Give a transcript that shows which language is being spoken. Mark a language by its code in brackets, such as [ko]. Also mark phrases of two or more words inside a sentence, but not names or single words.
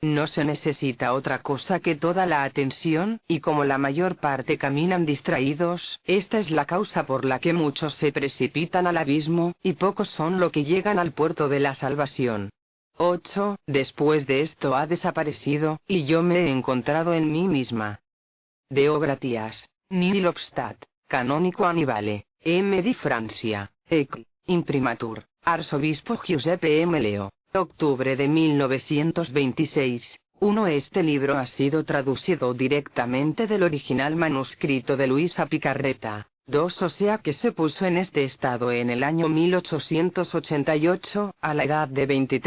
[es] No se necesita otra cosa que toda la atención, y como la mayor parte caminan distraídos, esta es la causa por la que muchos se precipitan al abismo, y pocos son los que llegan al puerto de la salvación. 8. Después de esto ha desaparecido, y yo me he encontrado en mí misma. [la] Deo gratias, nihil obstat, canonico Annibale, M. di Francia, Ecl. Imprimatur, [es] Arzobispo Giuseppe M. Leo, octubre de 1926. 1. Este libro ha sido traducido directamente del original manuscrito de Luisa Picarreta. 2. O sea que se puso en este estado en el año 1888, a la edad de 23 años.